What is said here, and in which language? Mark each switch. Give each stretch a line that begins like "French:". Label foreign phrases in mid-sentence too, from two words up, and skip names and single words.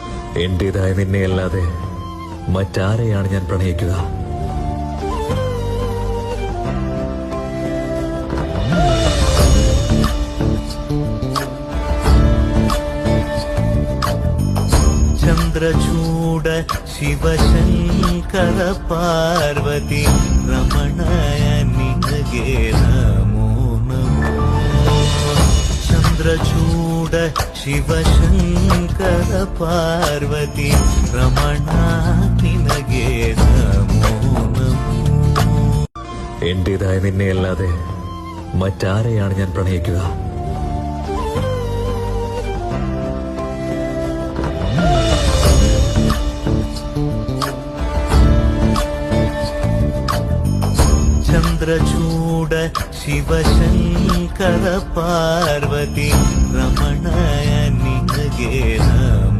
Malayalam: എന്റേതായ നിന്നെയല്ലാതെ മറ്റാരെയാണ് ഞാൻ പ്രണയിക്കുക?
Kannada: ಚಂದ್ರಚೂಡ ಶಿವಶಂಕರ ಪಾರ್ವತಿ ರಮಣಯ ನಿನಗೆ ನಮೋ ನಮೋ. ಚಂದ್ರಚೂಡ ಶಿವಶಂಕರ ಪಾರ್ವತಿ ರಮಣ ನಿನಗೆ ನಮೋ ನಮೋ.
Malayalam: എന്റേതായ നിന്നെയല്ലാതെ മറ്റാരെയാണ് ഞാൻ പ്രണയിക്കുക?
Kannada: ಚಂದ್ರಚೂಡ ಶಿವಶಂಕರ ಪಾರ್ವತಿ ರಮಣಯ ನಿನಗೆ